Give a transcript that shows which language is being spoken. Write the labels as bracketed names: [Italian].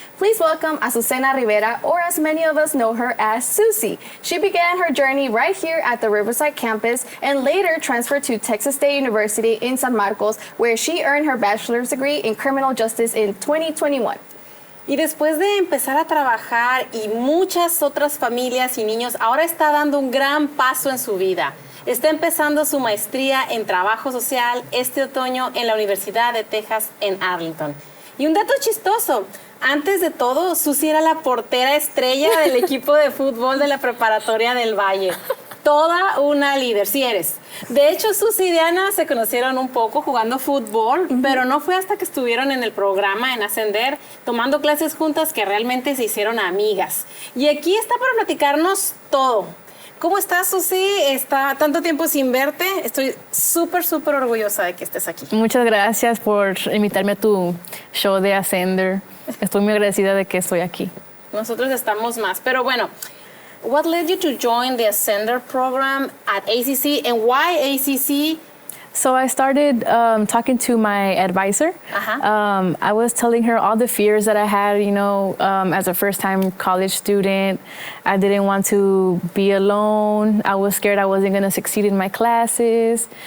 [English] Please welcome Azucena Rivera, or as many of us know her as Susie. She began her journey right here at the Riverside campus and later transferred to Texas State University in San Marcos, where she earned her bachelor's degree in criminal justice in 2021. [Spanish] Y después de empezar a trabajar y muchas otras familias y niños, ahora está dando un gran paso en su vida. Está empezando su maestría en trabajo social este otoño en la Universidad de Texas en Arlington. Y un dato chistoso, antes de todo, Susi era la portera estrella del equipo de fútbol de la Preparatoria del Valle. Toda una líder, sí eres. De hecho, Susi y Diana se conocieron un poco jugando fútbol, pero no fue hasta que estuvieron en el programa en Ascender, tomando clases juntas, que realmente se hicieron amigas. Y aquí está para platicarnos todo. ¿Cómo estás, Susi? Está tanto tiempo sin verte. Estoy súper orgullosa de que estés aquí. Muchas gracias por invitarme a tu show de Ascender. Estoy muy agradecida de que estoy aquí. Nosotros estamos más, pero bueno. [English] What led you to join the Ascender program at ACC, and why ACC? So I started talking to my advisor. I was telling her all the fears that I had, you know, as a first-time college student. I didn't want to be alone. I was scared I wasn't going to succeed in my classes.